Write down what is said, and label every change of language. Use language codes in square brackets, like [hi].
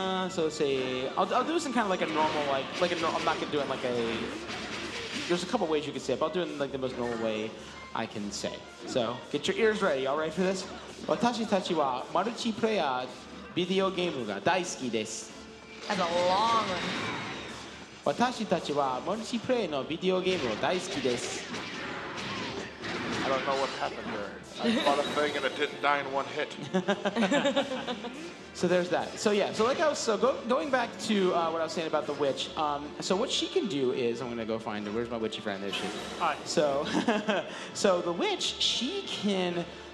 [en] So say I'll do some kind of like a normal I'm not gonna do it like a. There's a couple ways you could say it, but I'll do it in like the most normal way I can say. So get your ears ready. All ready for this? [ja] 私たちはマルチプレイヤービデオゲームが大好きです。 [en] That's a long one. [ja] 私たちはマルチプレイのビデオゲームを大好きです。 [en] I don't know what happened there. I bought a thing and it didn't die in one hit. So there's that. So yeah, so like I was going back to what I was saying about the witch. So what she can do is I'm gonna go find her. Where's my witchy friend? There she is. Hi. So so the witch, she can.